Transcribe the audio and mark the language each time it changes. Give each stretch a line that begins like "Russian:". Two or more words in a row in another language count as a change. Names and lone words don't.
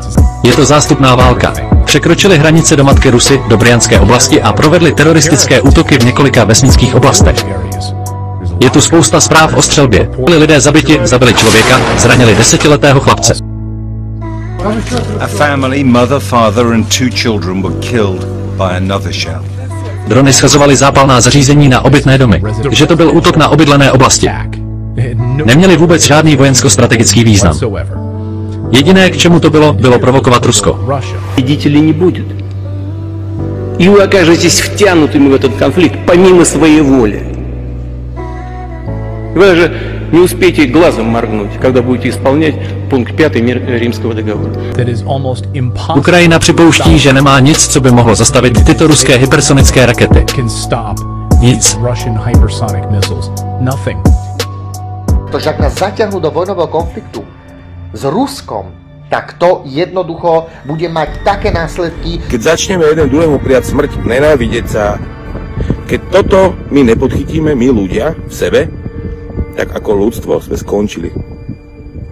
Czech: Je to zástupná válka. Překročili hranice do matky Rusy, do Bryanské oblasti a provedli teroristické útoky v několika vesnických oblastech. Je tu spousta zpráv o střelbě. Byli lidé zabiti, zabili člověka, zranili 10letého chlapce.
English: A family, mother, father and 2 children were killed by another shell.
Czech: Drony schazovaly zápalná zařízení na obytné domy. Že to byl útok na obydlené oblasti. Neměli vůbec žádný vojensko-strategický význam. Jediné, k čemu to bylo, bylo provokovat Rusko.
Russian: Победителей не будет. И вы окажетесь втянутыми в этот конфликт помимо своей воли. Вы даже не успеете глазом моргнуть, когда будете исполнять пункт 5 Римского договора.
Czech: Ukrajina připouští, že nemá nic, co by mohlo zastavit tyto ruské hypersonické rakety. Nic.
Slovak: Pretože ak nás zaťahnú do vojnového konfliktu s Ruskom, tak to jednoducho bude mať také následky. Keď začneme jeden druhému prijať smrť, nenávidieť sa, keď toto my nepodchytíme, my ľudia v sebe, tak ako ľudstvo sme skončili.